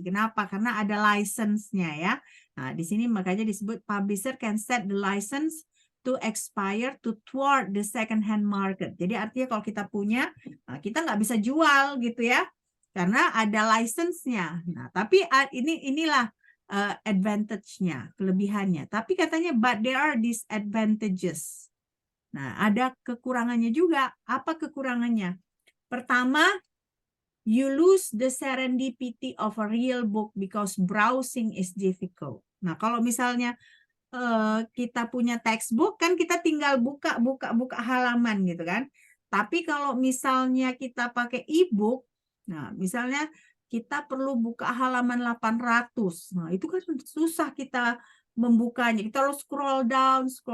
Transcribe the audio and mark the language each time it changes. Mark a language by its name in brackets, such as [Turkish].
[Indonesian] Kenapa? Karena ada license-nya ya. Nah, di sini makanya disebut [English] publisher can set the license to expire to thwart the second hand market. [Indonesian] Jadi artinya kalau kita punya, kita nggak bisa jual gitu ya. Karena ada license-nya. Nah, tapi inilah advantage-nya, kelebihannya. Tapi katanya, [English] but there are disadvantages. [Indonesian] Nah, ada kekurangannya juga. Apa kekurangannya? Pertama, [English] you lose the serendipity of a real book because browsing is difficult. [Indonesian] Nah, kalau misalnya kita punya textbook, kan kita tinggal buka halaman gitu kan. Tapi kalau misalnya kita pakai e-book, nah misalnya kita perlu buka halaman 800. Nah, itu kan susah kita membukanya. Kita harus scroll down.